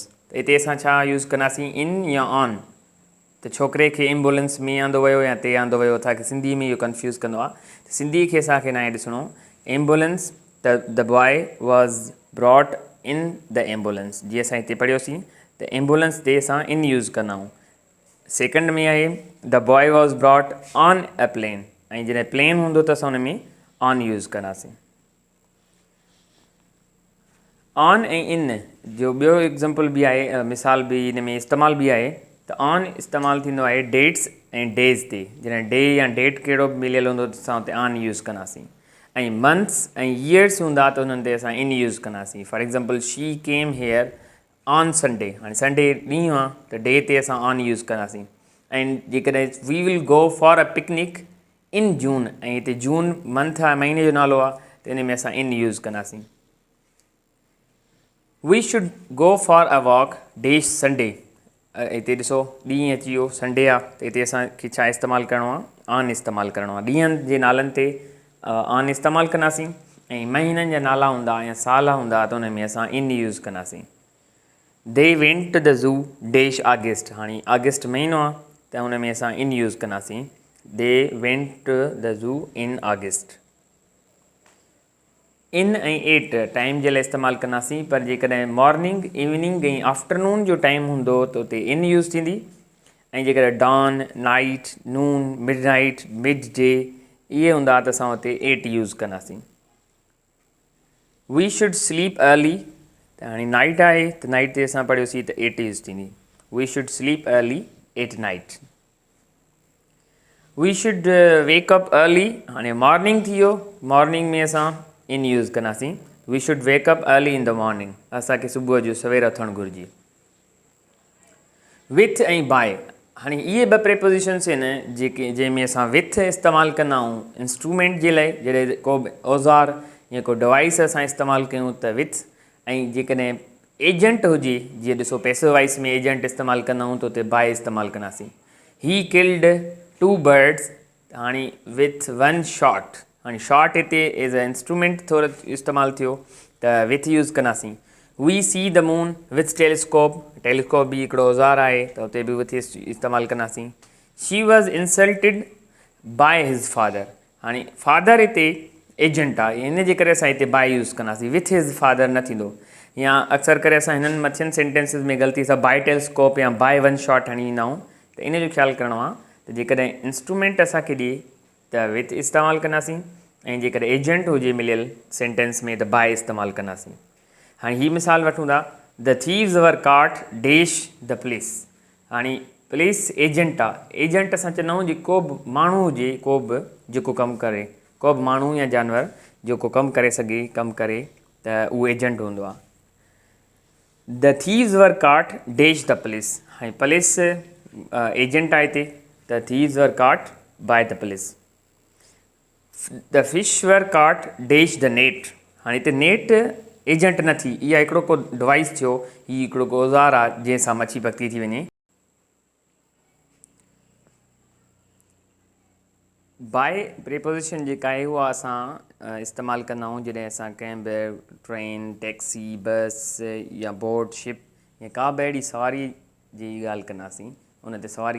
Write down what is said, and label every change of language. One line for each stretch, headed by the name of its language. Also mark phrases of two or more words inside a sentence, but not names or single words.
Sindhi: त हिते असां छा यूज़ कंदासीं इन या ऑन. त छोकिरे खे एम्बुलेंस में आंदो वियो या ते आंदो वियो. असांखे सिंधी में इहो कंफ्यूज़ कंदो आहे त सिंधी खे असांखे न आहे ॾिसणो एम्बुलेंस त
English: the boy was brought in the ambulance.
Sindhi: जीअं असां हिते पढ़ियोसीं त एम्बुलेंस ते असां
English: in use
Sindhi: कंदा आहियूं.
English: second
Sindhi: में आहे
English: the boy was brought on a plane.
Sindhi: ऐं जॾहिं प्लेन हूंदो त असां हुन में
English: on use
Sindhi: कंदासीं. ऑन ऐं इन जो ॿियो एग्ज़ाम्पल बि आहे, मिसाल बि हिन में इस्तेमालु बि आहे त ऑन इस्तेमालु थींदो आहे डेट्स ऐं डेज़ ते. जॾहिं डे या डेट कहिड़ो बि मिलियलु हूंदो त असां हुते
English: on use
Sindhi: कंदासीं. ऐं मंथ्स ऐं ईयर्स हूंदा त हुननि ते असां
English: in use
Sindhi: कंदासीं.
English: for example she came here on Sunday
Sindhi: हाणे संडे ॾींहुं आहे त डे ते असां
English: on use
Sindhi: कंदासीं ऐं जेकॾहिं
English: we will go for a picnic in June
Sindhi: ऐं हिते जून मंथ आहे महीने जो नालो आहे त इन में असां
English: in use
Sindhi: कंदासीं
English: we should go for a walk day Sunday
Sindhi: हिते ॾिसो ॾींहुं अची वियो संडे आहे त हिते असांखे छा इस्तेमालु करिणो आहे ऑन इस्तेमालु करिणो आहे ॾींहंनि जे नालनि ते ऑन इस्तेमालु कंदासीं ऐं महीननि जा नाला हूंदा या साल हूंदा त उन में असां
English: in use
Sindhi: कंदासीं
English: they went to the zoo dash August
Sindhi: हाणे ऑगस्ट महीनो आहे त हुन में असां
English: in use
Sindhi: कंदासीं
English: they went to the zoo in August
Sindhi: इन ऐं एट टाइम जे लाइ इस्तेमालु कंदासीं पर जेकॾहिं
English: morning evening
Sindhi: ऐं आफ्टरनून जो टाइम हूंदो त उते
English: in use
Sindhi: थींदी ऐं जेकॾहिं
English: dawn night noon mid night mid day
Sindhi: इहे हूंदा त असां उते
English: at use
Sindhi: कंदासीं
English: we should sleep early
Sindhi: त हाणे
English: नाइट
Sindhi: आहे त
English: नाइट
Sindhi: ते असां पढ़ियोसीं त
English: at use
Sindhi: थींदी
English: we should sleep early at night we should wake up early
Sindhi: हाणे
English: मॉर्निंग
Sindhi: थी वियो
English: मॉर्निंग
Sindhi: में असां
English: in use
Sindhi: कंदासीं
English: we should wake up early in the morning
Sindhi: असांखे सुबुह जो सवेर उथणु घुरिजे विथ ऐं बाय हाणे इहे ॿ प्रेपोज़िशन्स आहिनि जेके जंहिंमें असां विथ इस्तेमालु कंदा आहियूं इंस्ट्रूमेंट जे लाइ जॾहिं को बि औज़ार या को डिवाइस असां इस्तेमालु कयूं त विथ ऐं जेकॾहिं एजेंट हुजे जीअं ॾिसो
English: passive voice
Sindhi: में एजेंट इस्तेमालु कंदा आहियूं त उते बाय इस्तेमालु कंदासीं
English: he killed two birds
Sindhi: हाणे
English: with one shot
Sindhi: हाणे शॉट हिते
English: as a
Sindhi: इंस्ट्रूमेंट थोरो इस्तेमालु थियो त
English: with use
Sindhi: कंदासीं
English: we see the moon with telescope
Sindhi: बि हिकिड़ो औज़ार आहे त उते बि विथ इस्तेमालु कंदासीं
English: she was insulted by his father
Sindhi: हाणे फादर हिते एजेंट आहे इन जे करे असां हिते
English: by use
Sindhi: कंदासीं
English: with his father
Sindhi: न थींदो या अक्सर करे असां हिननि मथियनि सेंटेंसिस में ग़लती सां
English: by telescope
Sindhi: या
English: by one shot
Sindhi: हणी ईंदा आहियूं त इन जो ख़्यालु करिणो आहे त जेकॾहिं इंस्ट्रूमेंट असांखे ॾिए त विथ इस्तेमालु कंदासीं ऐं जेकॾहिं एजेंट हुजे मिलियल सेंटेंस में त बाय इस्तेमालु कंदासीं हाणे हीअ मिसाल वठूं था
English: the thieves were caught dash the police
Sindhi: हाणे
English: police agent
Sindhi: आहे एजेंट असां चवंदा आहियूं जे को बि माण्हू हुजे को बि जेको कमु करे को बि माण्हू या जानवर जेको कमु करे सघे कमु करे त उहो एजेंट हूंदो आहे
English: the thieves were caught dash the police
Sindhi: हाणे
English: police agent
Sindhi: आहे हिते
English: the thieves were caught by the police the fish were caught dash the net
Sindhi: हाणे हिते
English: net agent
Sindhi: न थी इहा हिकिड़ो को डिवाइस थियो हीउ हिकिड़ो को औज़ार आहे जंहिंसां मच्छी पकड़ी थी वञे
English: by preposition
Sindhi: जेका आहे उहा असां इस्तेमालु कंदा आहियूं जॾहिं असां कंहिं बि
English: train taxi bus
Sindhi: या
English: boat ship
Sindhi: या का बि अहिड़ी सवारी जी ॻाल्हि कंदासीं उन ते सवारी